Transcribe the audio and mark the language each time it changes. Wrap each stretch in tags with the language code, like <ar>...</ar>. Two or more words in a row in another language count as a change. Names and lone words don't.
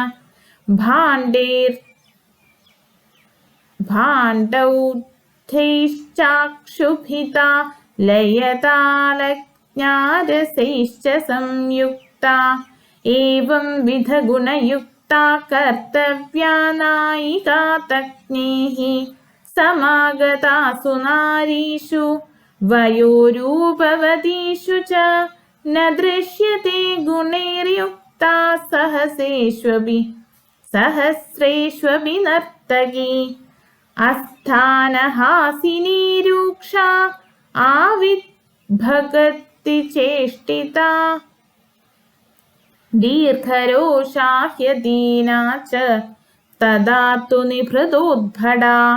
<sa>ഭാണ്ഡൗദ്ധൈശ്ചാക്ഷുഭിതാ ലയതാളജ്ഞാരസൈശ്ച സംയുക്താ ഏവം വിധ ഗുണയുക്താ കർത്തവ്യാ നായികാ തജ്ഞൈഃ സമാഗതാസു നാരീഷു വയോരൂപവതീഷു ച ന ദൃശ്യത്തെ ഗുണൈർയുക്താ സഹസ്രേഷ്വപി നർത്തകീ अस्थानहासिनी रूक्षा आविर्भगति चेष्टिता दीर्घरोषा ह्यदीना च तदा तु निभृतोद्भटा</sa>